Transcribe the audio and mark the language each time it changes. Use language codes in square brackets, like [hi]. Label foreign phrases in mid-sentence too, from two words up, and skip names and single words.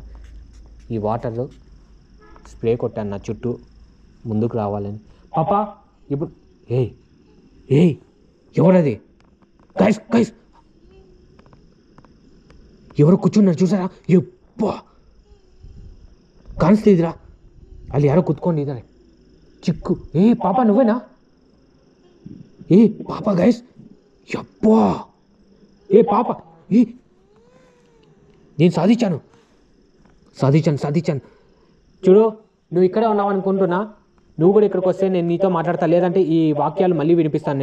[te] ఈ వాటర్లో స్ప్రే కొట్టాను నా చుట్టూ ముందుకు రావాలని. పాపా ఇప్పుడు ఏయ్ ఎవరది? [en] guys guys, [te] ఎవరు కూర్చున్నారు చూసారా? ఎప్పా కానిస్తేదిరా, [kn] ಅಲ್ಲಿ ಯಾರೋ ಕೂತ್ಕೊಂಡಿದ್ದಾರೆ. [te] ಚಿಕ್ಕು ಪಾಪ నువ్వేనా? పాప గైస్, యప్పా పాప నేను సాధించాను. చూడు, నువ్వు ఇక్కడే ఉన్నావు అనుకుంటున్నా. నువ్వు కూడా ఇక్కడికి వస్తే నేను నీతో మాట్లాడతా, లేదంటే ఈ వాక్యాలు మళ్ళీ వినిపిస్తాను.